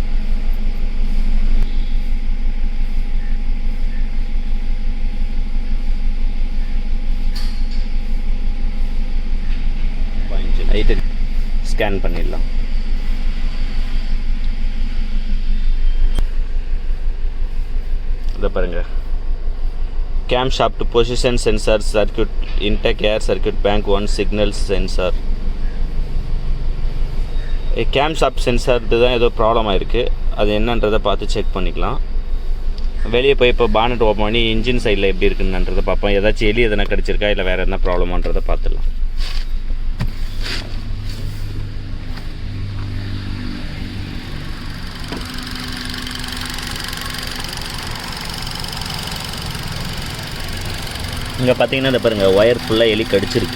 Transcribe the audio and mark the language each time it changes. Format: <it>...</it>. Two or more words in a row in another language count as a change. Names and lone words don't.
<ta>ஸ்கேன் பண்ணிடலாம். இதை பாருங்கள்,</ta> <en>Camshaft Position Sensor Circuit Intake Air Circuit Bank 1 Signal Sensor. Camshaft Sensor</en> <ta>தான் ஏதோ ப்ராப்ளம் ஆகிருக்கு. அது என்னன்றதை பார்த்து செக் பண்ணிக்கலாம். வெளியே போய் இப்போ</ta> <en>bonnet open</en> <ta>பண்ணி</ta> <en>engine side-இல்</en> <ta>எப்படி இருக்குன்றதை பார்ப்போம். ஏதாச்சும் எலி எதனா கடிச்சிருக்கா இல்லை வேறு எதனா ப்ராப்ளமான்றதை பார்த்துடலாம். இங்கே பார்த்தீங்கன்னா இந்த பாருங்கள்,</ta> <en>wire full-ஆக</en> <ta>எலி கடிச்சிருக்கு.</ta>